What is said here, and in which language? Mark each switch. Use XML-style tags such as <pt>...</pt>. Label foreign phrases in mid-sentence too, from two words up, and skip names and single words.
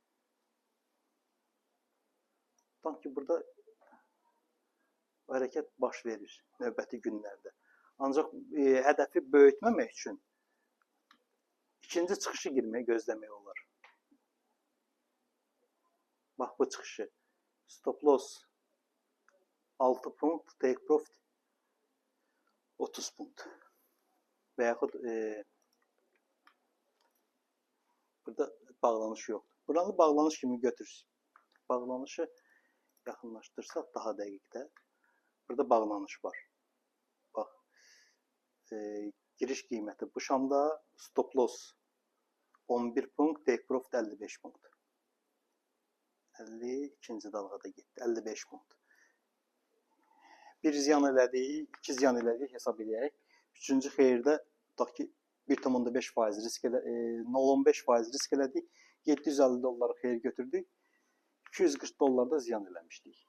<az>Sanki burada o hərəkət baş verir növbəti günlərdə. Ancaq hədəfi böyütməmək üçün ikinci çıxışı girməyə gözləmək olar. Bax bu çıxışı.</az> <en>Stop loss</en> <az>6 punkt,</az> <en>take profit</en> <az>30 punkt. Və yaxud burada bağlanış yoxdur. Buranı bağlanış kimi götürsün. Bağlanışı yaxınlaşdırsaq daha dəqiqdə. Burada bağlanış var. Bax. Giriş qiyməti bu şamda</az> <en>stop loss</en> <az>11 punkt,</az> <en>take profit</en> <az>55 punkt. 52-ci dalğada getdi. 55 punkt. Bir ziyan elədik, 2 ziyan elədik, hesab edək. Üçüncü xeyirdə tutaq ki 1,5% risk elədik, 0,15% risk elədik. 750 dolları xeyir götürdük. 240 dollar da ziyan eləmişdik.</az>